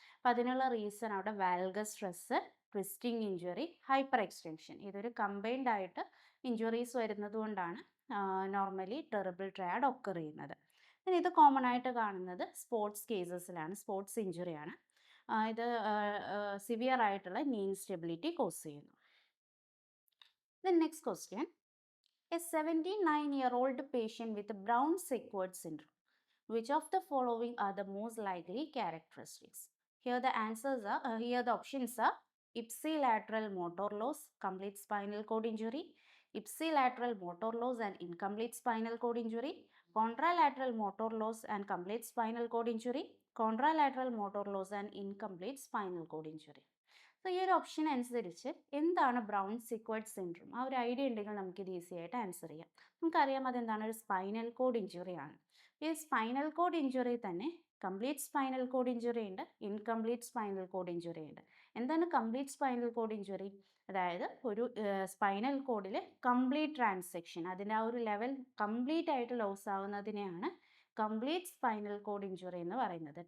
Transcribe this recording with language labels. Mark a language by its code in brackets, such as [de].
[ml] അപ്പം അതിനുള്ള റീസൺ അവിടെ valgus stress, twisting injury, hyper extension, ഇതൊരു കമ്പൈൻഡ് ആയിട്ട് ഇഞ്ചുറീസ് വരുന്നത് കൊണ്ടാണ് നോർമലി ടെറിബിൾ ട്രയാഡ് ഒക്കർ ചെയ്യുന്നത്. ഇത് കോമൺ ആയിട്ട് കാണുന്നത് സ്പോർട്സ് കേസസിലാണ്, സ്പോർട്സ് ഇഞ്ചുറിയാണ്. ഇത് സിവിയർ ആയിട്ടുള്ള നീ ഇൻസ്റ്റെബിലിറ്റി കോസ് ചെയ്യുന്നു. Then next question, [en] A 79-year-old patient with Brown-Sequard syndrome. Which of the following are the most likely characteristics? Here the options are ipsilateral motor loss, complete spinal cord injury, ipsilateral motor loss and incomplete spinal cord injury, contralateral motor loss and complete spinal cord injury, contralateral motor loss and incomplete spinal cord injury. [ml] So ഈ ഒരു option അനുസരിച്ച് എന്താണ് brown സിക്വേർഡ് syndrome, ആ ഒരു idea ഉണ്ടെങ്കിൽ നമുക്കിത് easy ആയിട്ട് answer ചെയ്യാം. നമുക്കറിയാം അതെന്താണ്, ഒരു സ്പൈനൽ കോഡ് ഇഞ്ചുറി ആണ്. ഈ സ്പൈനൽ കോഡ് ഇഞ്ചുറി തന്നെ കംപ്ലീറ്റ് സ്പൈനൽ കോഡ് ഇഞ്ചുറി ഉണ്ട്, ഇൻകംപ്ലീറ്റ് സ്പൈനൽ കോഡ് ഇഞ്ചുറി ഉണ്ട്. എന്താണ് കംപ്ലീറ്റ് സ്പൈനൽ കോഡ് ഇഞ്ചുറി? അതായത് ഒരു സ്പൈനൽ കോഡിൽ കംപ്ലീറ്റ് ട്രാൻസെക്ഷൻ, അതിൻ്റെ ആ ഒരു ലെവൽ കംപ്ലീറ്റ് ആയിട്ട് loss ആവുന്നതിനെയാണ് complete spinal cord injury എന്ന് പറയുന്നത്.